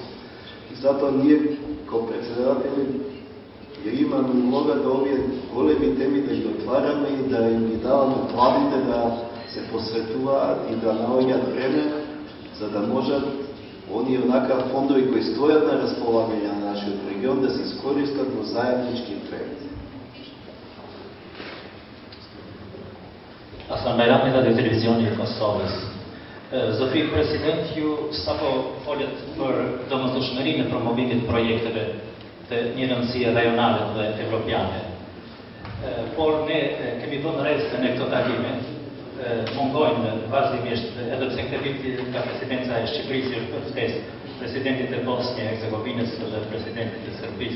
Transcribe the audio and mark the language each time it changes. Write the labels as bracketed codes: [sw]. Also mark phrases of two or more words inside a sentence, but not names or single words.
[mk] И затоа ние, како председатели, ја имаме улога да овие големи теми да ги отвараме и да им ги даваме плавите да се посветуваат и да наоѓаат време, за да можат оние онака фондови кои стојат на располагање на нашиот регион да се искористат во заеднички проекти. [sq] Assambleja dhe Televizioni i Kosovës. Zofi President, ju sapo folët për domosdoshmërinë e promovimit projekteve të një rëndësie rajonale dhe evropiane. Por ne kemi vënë re se në këto takime mungojnë vazhdimisht, edhe pse këtë vit ka presidenca e Shqipërisë është për ftesë presidentit e Bosnjë e Hercegovinës dhe presidentit e Serbisë.